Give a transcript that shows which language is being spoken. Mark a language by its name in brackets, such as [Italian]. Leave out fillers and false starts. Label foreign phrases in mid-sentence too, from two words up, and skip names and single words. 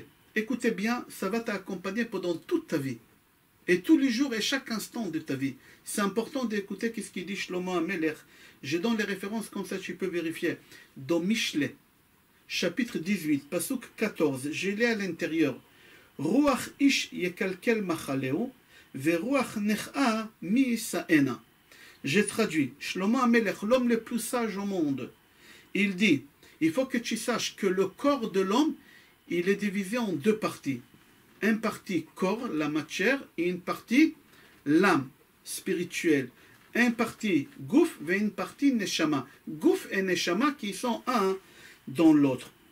[French] Écoutez bien, ça va t'accompagner pendant toute ta vie. Et tous les jours et chaque instant de ta vie. C'est important d'écouter ce qu'il dit Shlomo HaMelech. Je donne les références comme ça tu peux vérifier. Dans Mishlei, chapitre 18, Pasuk 14, je l'ai à l'intérieur. [Hebrew] רוח איש יכלכל מחלהו, ו רוח נכאה מי ישאנה. [French] J'ai traduit, Shlomo HaMelech, l'homme le plus sage au monde. Il dit, il faut que tu saches que le corps de l'homme, il est divisé en deux parties. Une partie corps, la matière, et une partie l'âme, spirituelle. Une partie gouf et une partie neshama. Gouf et neshama qui sont un dans l'autre.